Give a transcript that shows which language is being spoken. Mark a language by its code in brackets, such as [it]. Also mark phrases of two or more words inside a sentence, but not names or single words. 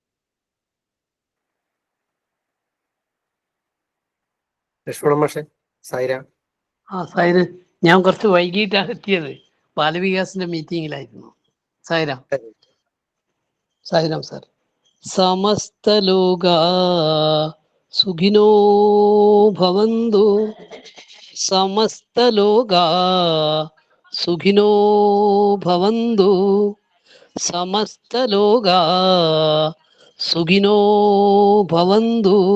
[ml] ലക്ഷ്മണ മാഷെ. സായിരാം. സായിര്, ഞാൻ കുറച്ച് വൈകിട്ടാണ് എത്തിയത്. ബാലവികാസിന്റെ മീറ്റിംഗിലായിരുന്നു. സായിരാം. സായിരാം സാർ. [sa] സമസ്തലോകാ സുഖിനോ ഭവന്തു, സമസ്തലോകാ സുഖിനോ ഭവന്തു, സമസ്തലോകാ സുഖിനോ ഭവന്തു.